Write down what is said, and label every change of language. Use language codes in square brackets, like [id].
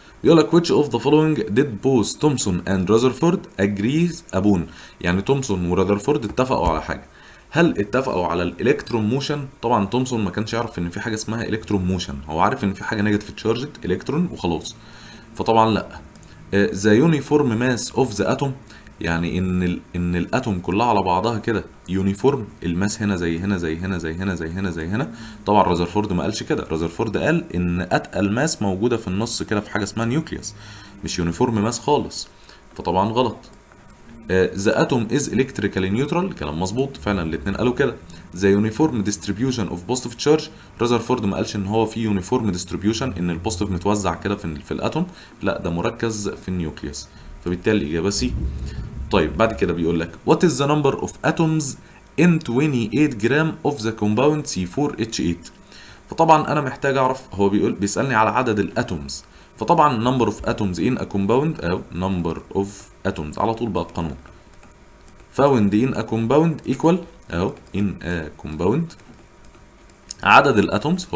[ar] بيقول لك [en] which of the following did both Thomson and Rutherford agrees upon. [ar] يعني تومسون ورذرفورد اتفقوا على حاجه. هل اتفقوا على الالكترون موشن؟ طبعا تومسون ما كانش يعرف ان في حاجه اسمها الكترون موشن، هو عارف ان في حاجه نيجاتيف تشارجد الكترون وخلاص، فطبعا لا. ذا يونيفورم ماس اوف ذا اتوم، يعني ان الاتوم كلها على بعضها كده يونيفورم، الماس هنا زي هنا زي هنا زي هنا زي هنا زي هنا. طبعا رذرفورد ما قالش كده، رذرفورد قال ان اتقل ماس موجوده في النص كده في حاجه اسمها نيوكليوس، مش يونيفورم ماس خالص، فطبعا غلط. ذا اتوم از الكتريكالي نيوترال، كلام مظبوط فعلا الاثنين قالوا كده. ذا يونيفورم ديستريبيوشن اوف بوزيتيف تشارج، رذرفورد ما قالش ان هو في يونيفورم ديستريبيوشن ان البوزيتيف متوزع كده في الاتوم، لا ده مركز في النيوكليوس. فبالتالي الاجابه سي. طيب بعد كده بيقول لك [en] what is the number of atoms in 28 gram of the compound C4H8. [ar] فطبعا انا محتاج اعرف، هو بيسالني على عدد الاتومز، فطبعا number of atoms in a compound او number of atoms على طول بقى القانون found in a compound equal اهو in a compound عدد الاتومز.